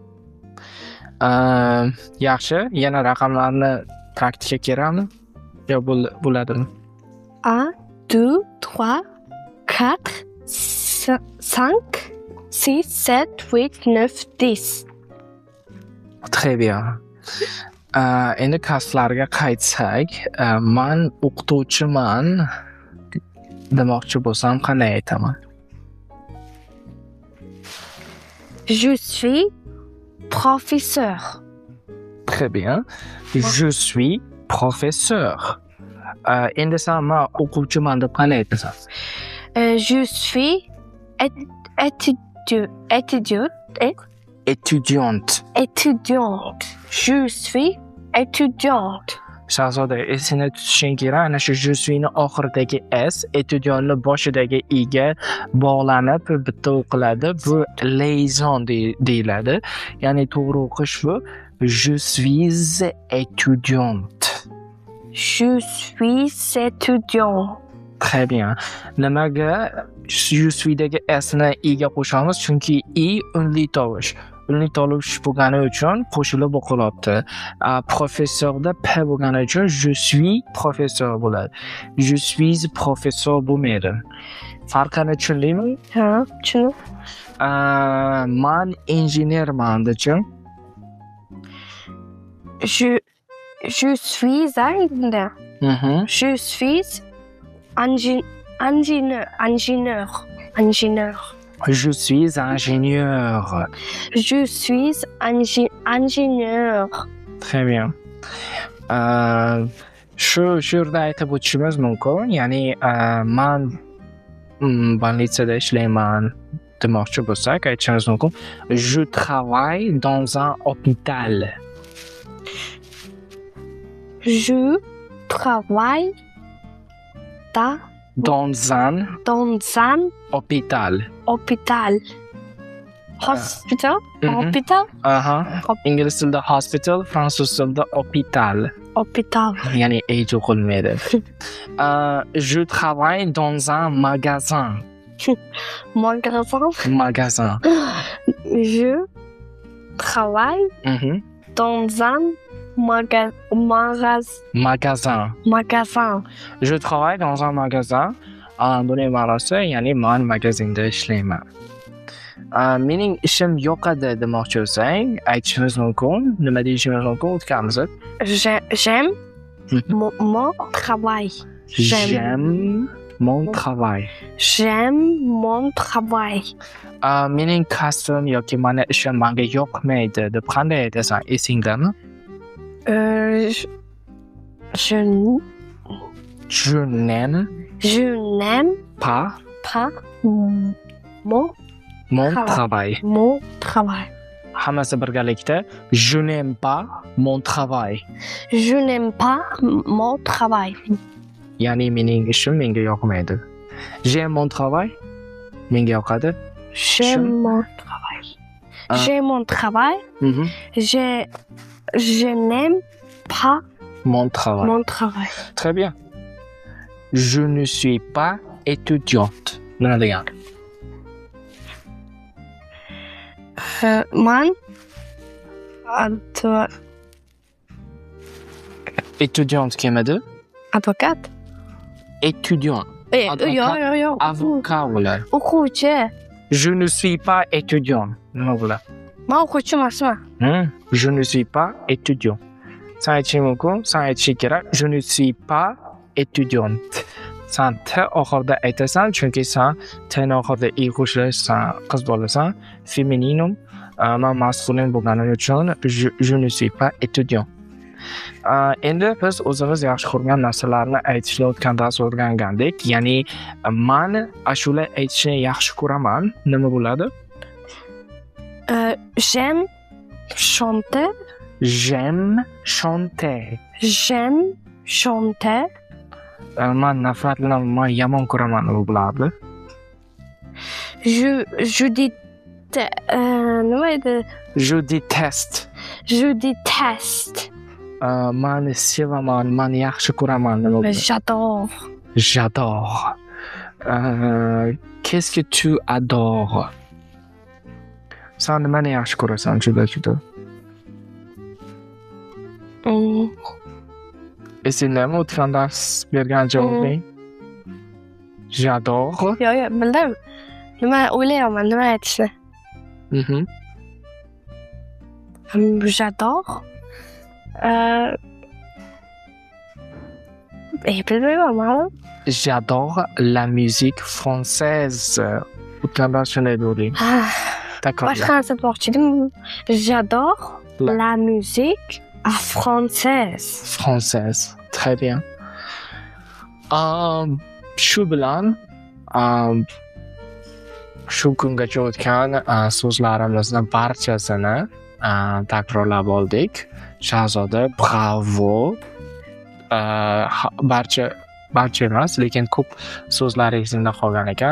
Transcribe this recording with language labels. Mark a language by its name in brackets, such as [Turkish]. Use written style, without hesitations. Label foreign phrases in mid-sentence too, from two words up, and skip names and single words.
[Uzbek] Yaxshi, yana raqamlarni praktikaga kerakmi? Yo bo'ladimi? 1, 2, 3, 4, 5, 6, 7, 8, 9, 10. [French] Très bien. [Uzbek] Endi kasblarga qaytsak, man o'qituvchiman demoqchi bo'lsam qanday aytaman? [French] Je suis professeur. Très bien. Je suis professeur. [Uzbek] Endi sen man o'quvchiman deb qanday aytasan? [French] Je suis étudiante. Je suis étudiante. [Uzbek] Shahzoda, esingda tutishing kerak, ana shu [French] je suis [Uzbek] ni oxiridagi s etudiantni boshidagi i ga bog'lanib bitta o'qiladi. Bu liaison deyiladi. Ya'ni to'g'ri o'qish bu [French] je suis étudiante. Je suis étudiant. Très bien. [Uzbek] Nimaga [French] je suis [Uzbek] dagi s ni i ga qo'shamiz? Chunki i unli tovush. Unli tovush bo'lgani uchun qo'shilib o'qilyapti. Professorda p bo'lgani uchun [French] je suis professeur [Uzbek] bo'ladi. [French] Je suis professeur [Uzbek] bo'lmaydi. Farqini tushundingmi? Ha, tushundim. Man injenerman dechim. [French] Je suis ingénieur. Je suis ingénieur. Je suis ingénieur. Je suis ingénieur. Très bien. [Uzbek] Shu yerda aytib o'tishimiz mumkin. Ya'ni man bolnitsada ishlayman demoqchi bo'lsak, aytishimiz mumkin. [French] Je travaille dans un hôpital. Je travaille dans un hôpital. Hospital. Mhm. Hospital. [Uzbek] Ingliz tilida hospital, fransuz tilida hôpital. [French] Hospital. [Uzbek] Ya'ni age o'qilmaydi. [French] Je travaille dans un magasin. Magasin. Je travaille dans un magasin. Je travaille dans un magasin. [Uzbek] Buning ma'nosi, ya'ni men magazinda ishlayman. Mening ishim yoqadi demoqchi bo'lsang, aytishimiz mumkin. Nima deyishimiz mumkin? O'tkamiz. [French] J'aime mon travail. J'aime mon travail. J'aime mon travail. [Uzbek] Mening kasbim yoki meni ishim menga yoqmaydi deb qanday aytasan? Esingdami? [French] Je n'aime pas mon travail. [Uzbek] Hammasi birgalikda [French] je n'aime pas mon travail. Je n'aime pas mon travail. [Uzbek] Ya'ni mening ishim menga yoqmaydi. [French] J'aime mon travail. [Uzbek] Menga yoqadi. [French] J'aime mon travail. J'aime mon travail. Je n'aime pas mon travail. Très bien. Je ne suis pas étudiante. [Uzbek] Nima degan? Man étudiante kim edi? Advokat. [French] Étudiant. [Uzbek] Yo'q. Avocat bo'ladi. O'quvchi. [French] Je ne suis pas étudiant. [Uzbek] Nima bo'ladi? Men o'quvchi emasman. [French] Je ne suis pas étudiant. [Uzbek] Sen aytishing mumkin, sen aytishing kerak. [French] Je ne suis pas étudiante. [Uzbek] Sen t oxirida aytasan, chunki sen t ni oxirida i qo'shilish, sen qiz bolasan. Femininum, men maskulin bo'lganim uchun [French] je ne suis pas étudiant. [Uzbek] Endi biz o'zimiz yaxshi ko'rgan narsalarni aytishni o'tgan dars o'rgangandik. Ya'ni men ashula aytishni yaxshi ko'raman. Nima bo'ladi? [French] J'aime chanter. J'aime chanter. J'aime chanter. [Uzbek] Men nafratlanib, men yomon ko'raman nima bo'ladi? Je nima edi? [French] Je déteste. Je déteste. [Uzbek] Men sevaman, men yaxshi ko'raman nima bo'ladi? [French] J'adore. J'adore. Qu'est-ce que tu adores? [Uzbek] Sen nimani yaxshi ko'rasan juda? Esingdami o'tgan dars bergan javobing? J'adore. Yo'q, bildim. Nima o'ylayapman, nima aytishni. [French] J'adore. [Uzbek] Bilmayman, ma'lum. [French] J'adore la musique française. [Uzbek] O'tgan dars shunday deganding. Takrorla. Boshqa narsa aytmoqchi edim. [French] J'adore la musique française. Française. Très bien. [Uzbek] Shu bilan shu kungacha o'tgan so'zlarimizni barchasini takrorlab oldik. Shahzoda, bravo. Barcha emas, lekin ko'p so'zlar esingda qolgan ekan.